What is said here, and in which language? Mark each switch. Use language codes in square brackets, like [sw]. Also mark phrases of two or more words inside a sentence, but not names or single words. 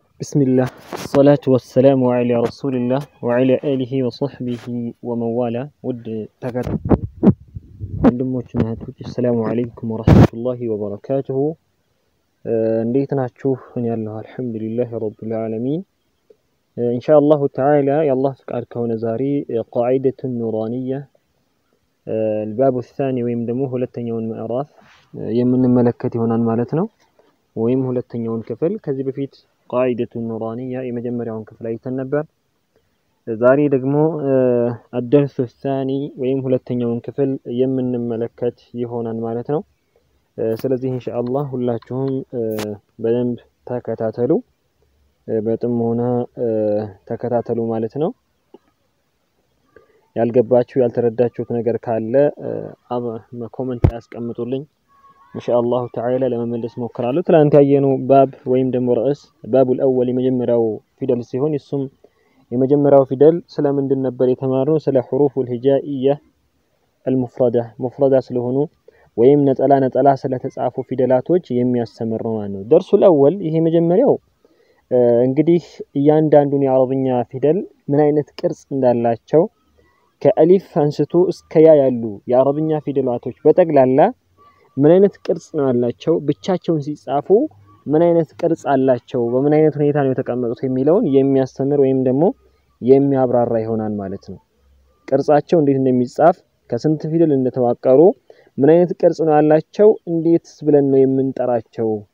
[ar] بسم الله الصلاة والسلام على رسول الله وعلى آله وصحبه ومن والاه ود تكات السلام عليكم ورحمة الله وبركاته [am] እንዴት ናችሁ እኔ ያለሁ [ar] الحمد لله رب العالمين إن شاء الله تعالى يالله [am] ፍቃድ ከሆነ ዛሬ [ar] قاعدة نورانية الباب الثاني [am] ወይም ደግሞ ሁለተኛውን ምዕራፍ የምንመለከት ይሆናል ማለት ነው ወይም ሁለተኛውን ክፍል ከዚህ በፊት [ar] قاعدة نورانية [am] የመጀመሪያውን ክፍል አይተን ነበር ዛሬ ደግሞ [ar] الدرس الثاني [am] ወይም ሁለተኛውን ክፍል የምንመለከት ይሆናል ማለት ነው ስለዚህ ኢንሻአላህ ሁላችሁም በደንብ ተከታተሉ በጥሞና ተከታተሉ ማለት ነው ያልገባችሁ ያልተረዳችሁት ነገር ካለ ኮሜንት ያስቀምጡልኝ [ar] إن شاء الله تعالى [am] ለመመለስ ሞክራለሁ ትላንት ያየነው ባብ ወይም ደግሞ ርዕስ [ar] الباب الأول [am] የመጀመሪያው ፊደል ሲሆን እሱም የመጀመሪያው ፊደል ስለምንድን ነበር የተማርነው ስለ [ar] الحروف الهجائية المفردة مفردة [am] ስለሆኑ ወይም ነጠላ ስለተጻፉ ፊደላቶች የሚያስተምር ነው ማለት ነው [ar] الدرس الأول [am] ይሄ መጀመሪያው እንግዲህ እያንዳንዱን የአረብኛ ፊደል ምን አይነት ቅርጽ እንዳላቸው ከአሊፍ አንስቶ እስከ ያ ያሉ የአረብኛ ፊደላቶች በጠቅላላ ምን አይነት ቅርጽ ነው ያላቸው ብቻቸውን ሲጻፉ ምን አይነት ቅርጽ አላቸው በምን አይነት ሁኔታ ነው የተቀመጡት የሚለውን የሚያስተምር ወይም ደግሞ የሚያብራራ ይሆናል ማለት ነው ቅርጻቸው እንዴት እንደሚጻፍ ከስንት ፊደል እንደተዋቀሩ ምን አይነት ቅርጽ ነው ያላቸው እንዴት ብለን ነው የምንጠራቸው